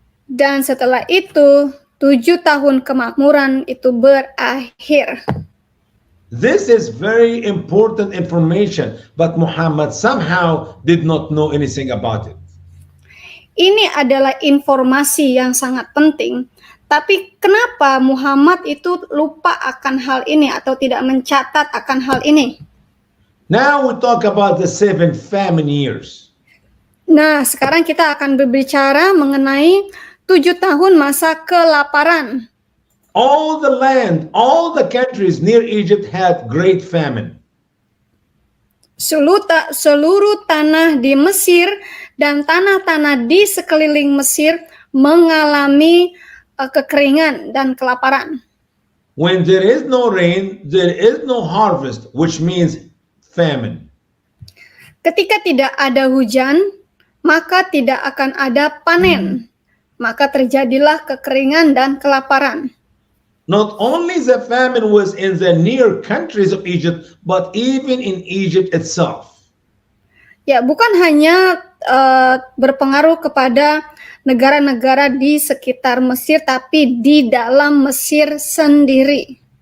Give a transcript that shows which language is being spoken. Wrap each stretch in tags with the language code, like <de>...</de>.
<id>Dan setelah itu, 7 tahun kemakmuran itu berakhir.</id> <en>This is very important information, but Muhammad somehow did not know anything about it.</en> <id>Ini adalah informasi yang sangat penting. Tapi kenapa Muhammad itu lupa akan hal ini atau tidak mencatat akan hal ini?</id> <en>Now we talk about the 7 famine years.</en> <id>Nah, sekarang kita akan berbicara mengenai 7 tahun masa kelaparan.</id> <en>All the land, all the countries near Egypt had great famine.</en> <id>Seluruh tanah di Mesir dan tanah-tanah di sekeliling Mesir mengalami kekeringan dan kelaparan.</id> <en>When there is no rain, there is no harvest, which means famine.</en> <id>Ketika tidak ada hujan, maka tidak akan ada panen. maka terjadilah kekeringan dan kelaparan.</id> <en>Not only the famine was in the near countries of Egypt, but even in Egypt itself.</en> <id>Ya, bukan hanya berpengaruh kepada negara-negara di sekitar Mesir, tapi di dalam Mesir sendiri.</id>